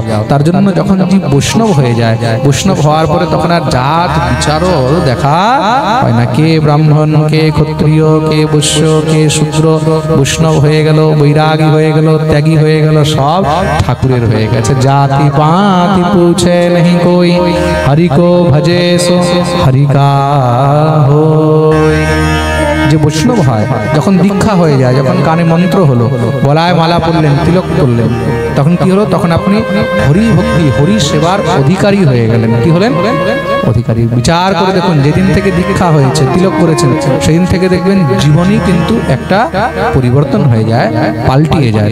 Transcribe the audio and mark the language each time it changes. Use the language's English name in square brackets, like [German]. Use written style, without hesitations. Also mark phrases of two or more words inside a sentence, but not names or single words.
[Bangla] তার জন্য যখন জীব বৈষ্ণব হয়ে যায়, বৈষ্ণব হওয়ার পরে তখন আর জাত বিচারও দেখা হয় না। কে ব্রাহ্মণ, কে ক্ষত্রিয়, কে বৈশ্য, কে শূদ্র। বৈষ্ণব হয়ে গেল, বৈরাগী হয়ে গেল, ত্যাগী হয়ে গেল, সব ঠাকুরের হয়ে গেছে। [Hindi] जाति पाति पूछे नहीं कोई हरि को भजे सो हरि का होय। [Bangla] যে বৈষ্ণব হয়, যখন দীক্ষা হয়ে যায়, যখন কানে মন্ত্র হলো, গলায় মালা পরলেন, তিলক করলেন, তখন কি হলো? তখন আপনি হরি ভক্তি, হরি সেবার অধিকারী হয়ে গেলেন। কি হলেন? অধিকারী। বিচার করে দেখুন, যেদিন থেকে দীক্ষা হয়েছে, তিলক করেছেন, সেদিন থেকে দেখবেন জীবনই কিন্তু একটা পরিবর্তন হয়ে যায়, পাল্টিয়ে যায়।